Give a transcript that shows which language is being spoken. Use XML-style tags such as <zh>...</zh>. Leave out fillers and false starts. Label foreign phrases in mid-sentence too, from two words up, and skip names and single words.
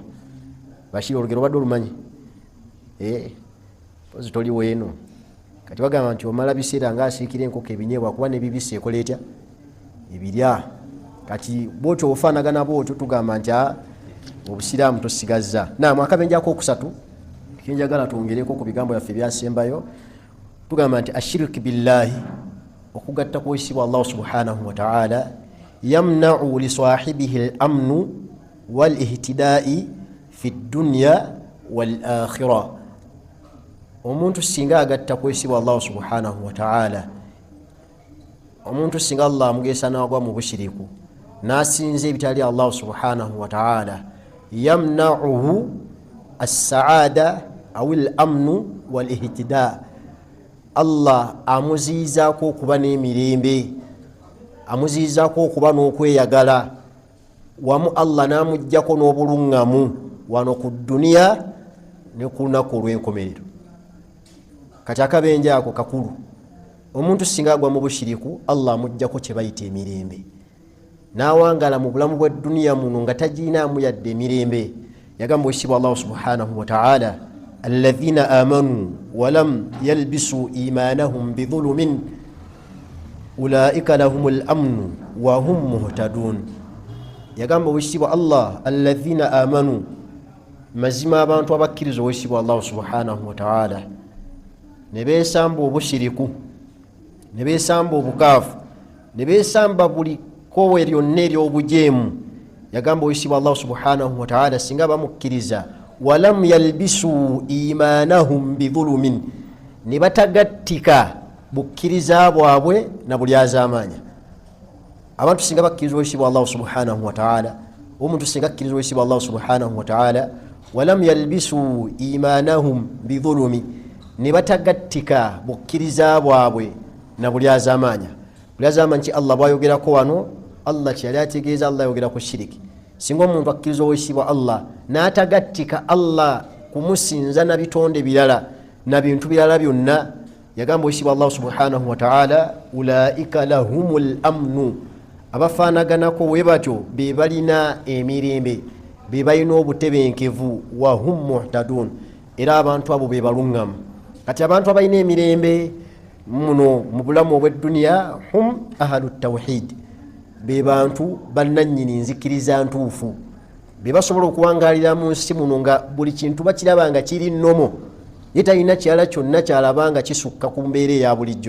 <lg>Bashiri olugero badde olumanyi pozi toli weeno kati bagamba nti omala biseera ng'asiikira enkoko ebinyeebwa kuba ne bibisi ekola etya ebirya. Kati bwotyo ofaanagana bwotyo tugamba nti obusiraamu tosigazza. Naam, akabenjako okusatu kenjagala twongereko ku bigambo byaffe byasembayo tugamba nti</lg> <ar>الشرك بالله</ar> <lg>okugatta kwesibwa Allah</lg> <ar>سبحانه وتعالى يمنع لصاحبه الأمن والاهتداء في الدنيا والآخرة.</ar> <lg>Omuntu singa agatta kwesibwa Allah</lg> <ar>سبحانه وتعالى,</ar> <lg>omuntu singa Allah amugesa n'agwa mu bushiriku n'asinza ebitali Allah</lg> <ar>سبحانه وتعالى يمنعه السعادة أو الأمن والاهتداء'.</ar> <lg>Allah amuziizaako okuba n'emirembe, amuziizaako okuba n'okweyagala, wamu Allah n'amuggyako n'obuluŋŋamu wano ku duniya ne ku lunaku olw'enkomerero. Kati akabenje ako kakulu. Omuntu singa agwa mu bushiriku Allah amuggyako kye bayita emirembe, n'awangala mu bulamu bwa duniya muno nga tagiinaamu yadde emirembe. Yagamba wesibwa Allah</lg> <ar>سبحانه وتعالى الذين آمنوا ولم يلبسوا إيمانهم بظلم أولئك لهم الأمن وهم مهتدون.</ar> <lg>Yagamba wesibwa Allah</lg> <ar>الذين آمنوا,</ar> <lg>mazima abantu abakkiriza wesibwa Allah</lg> <ar>سبحانه وتعالى</ar> <lg>ne beesamba obushiriku, ne beesamba obukaafu, ne beesamba buli kowe lyonna ery'obujeemu. Yagamba wesibwa Allah</lg> <ar>سبحانه وتعالى</ar> <lg>singa bamukkiriza</lg> <ar>ولم يلبسوا إيمانهم بظلم,</ar> <lg>ne batagattika bukkiriza bwabwe na buli azaamanya. Abantu singa bakkiriza wesibwa Allah</lg> <ar>سبحانه وتعالى,</ar> <lg>omuntu singa akkiriza wesibwa Allah</lg> <ar>سبحانه وتعالى ولم يلبسوا إيمانهم بظلم,</ar> <lg>ne batagattika bukkiriza bwabwe na buli azaamanya. Buli azaamanya ki Allah bwayogerako wano, Allah kyali ategeeza Allah ayogera ku shiriki. Singa omuntu akkiriza owesibwa Allah n'atagattika Allah kumusinza na bitonde birala na bintu birala byonna, yagamba owesibwa Allah</lg> <ar>سبحانه وتعالى أولئك لهم الأمن,</ar> <lg>abafaanaganako we batyo be balina emirembe, be balina obutebenkevu,</lg> <ar>وهم مهتدون,</ar> <lg>era abantu abo be baluŋŋamu. Kati abantu abalina emirembe muno mu bulamu obw'edduniya</lg> <ar>هم أهل التوحيد,</ar> <lg>be bantu bannannyini nzikiriza ntuufu, be basobola okuwangalira mu nsi muno nga buli kintu bakiraba nga kiri nnomo, ye talina kirala kyonna kyalaba nga kisukka ku mbeera eya bulijjo.</lg>